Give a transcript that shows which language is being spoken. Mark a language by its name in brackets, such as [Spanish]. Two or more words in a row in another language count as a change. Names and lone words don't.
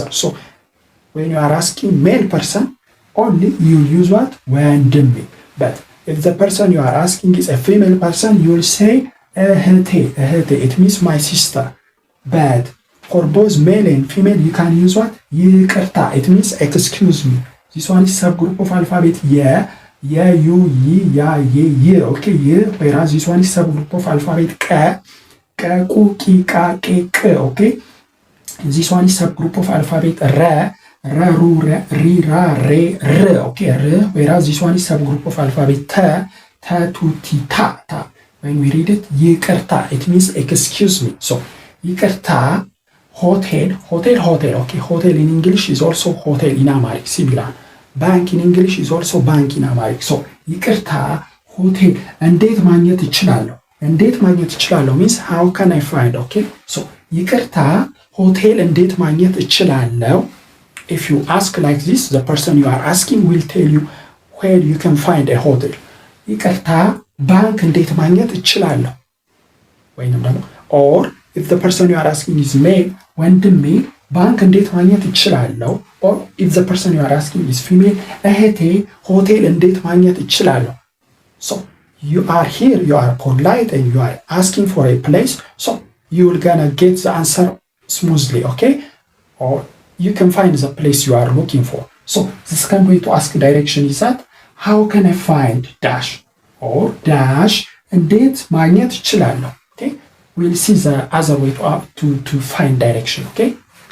[English] So when you are asking male person only, you use what? [Amharic] ወንድሜ. [English] But if the person you are asking is a female person, you will say እህቴ. It means my sister. But for both male and female, you can use what? ይቅርታ. It means excuse me. This one is subgroup of alphabet የ, ዩ, ይ, ያ, የ, okay? Whereas this one is subgroup of alphabet ቀ, ቁ, ቂ, ቃ, ቄ, ቅ, okay? This one is subgroup of alphabet ረ, ሩ, ሪ, ራ, ሬ, ር, okay? ር. Whereas this one is subgroup of alphabet ተ, ቱ, ቲ, ታ. When we read it, ይቅርታ, it means excuse me. So ይቅርታ. Hotel, okay? Hotel in English is also hotel in Amharic, similar. Bank in English is also bank in Amharic. So ይቅርታ hotel, [Amharic] እንዴት ማግኘት እችላለሁ [English] means how can I find, okay? [Amharic] So ይቅርታ hotel እንዴት ማግኘት እችላለሁ. [English] If you ask like this, the person you are asking will tell you where you can find a hotel. [Amharic] ይቅርታ ባንክ እንዴት ማግኘት እችላለሁ. ወይንም ደግሞ [English] or if the person you are asking is male, [Amharic] ወንድሜ ባንክ እንዴት ማግኘት እችላለሁ. [English] Or if the person you are asking is female, [Amharic] እህቴ ሆቴል እንዴት ማግኘት እችላለሁ. [English] So you are here, you are polite and you are asking for a place, so you will gonna get the answer smoothly, okay? Or you can find the place you are looking for. So the second way to ask direction is that how can I find dash or dash [Amharic] እንዴት ማግኘት እችላለሁ. [English] Okay? We'll see the other way to find direction, okay?